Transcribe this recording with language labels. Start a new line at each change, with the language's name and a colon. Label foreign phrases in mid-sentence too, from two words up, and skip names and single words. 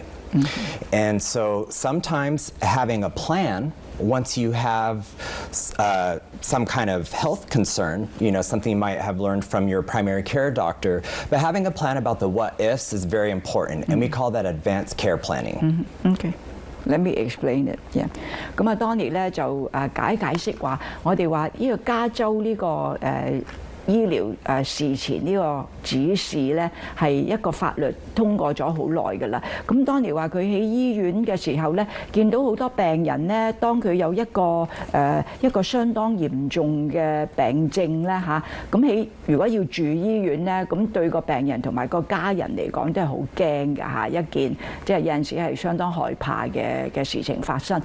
English: And so sometimes having a plan once you have some kind of health concern, you know, something you might have learned from your primary care doctor, but having a plan about the what-ifs is very important, and we call that advanced care planning. Okay. Let me explain it. Yeah.
Cantonese: 咁啊，Donnie咧就解釋話，我哋話呢個加州呢個醫療事前呢個指示咧係一個法律通過咗好耐㗎啦。咁當年話佢喺醫院嘅時候咧，見到好多病人咧，當佢有一個相當嚴重嘅病症咧嚇，咁如果要住醫院咧，咁對個病人同埋個家人嚟講都係好驚㗎嚇，一件即係有陣時係相當害怕嘅事情發生。